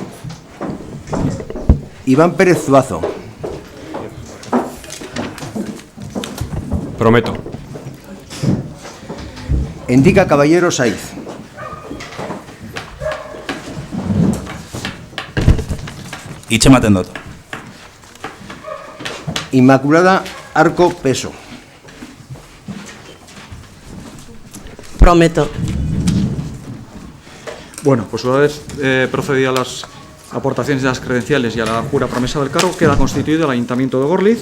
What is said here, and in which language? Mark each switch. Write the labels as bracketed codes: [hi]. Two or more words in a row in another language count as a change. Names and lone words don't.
[es] Iván Pérez Zuazo. Prometo. Endika Caballero Saiz. [eu] Hitz ematen dut. [es] Inmaculada Arco Peso. Prometo. Bueno, pues una vez procedido a las aportaciones de las credenciales y a la jura promesa del cargo, queda constituido el Ayuntamiento de Gorliz.